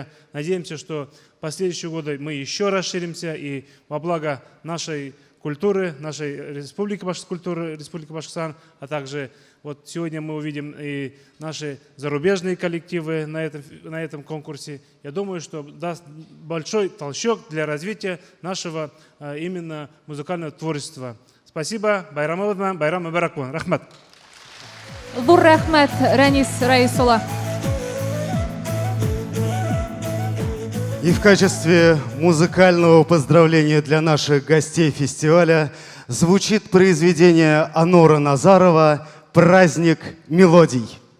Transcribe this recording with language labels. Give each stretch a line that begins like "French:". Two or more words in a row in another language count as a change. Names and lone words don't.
Russian: Надеемся, что в последующие годы мы еще расширимся и во благо нашей культуры, нашей Республики Башкортостан, а также Вот сегодня мы увидим и наши зарубежные коллективы на этом конкурсе. Я думаю, что даст большой толчок для развития нашего именно музыкального творчества.
Bashkir: Спасибо. Байрам мубарак болсын. Рахмат. Зур рахмет, Рәнис Раисұлы.
Russian: И в качестве музыкального поздравления для наших гостей фестиваля звучит произведение Анора Назарова «Праздник мелодий».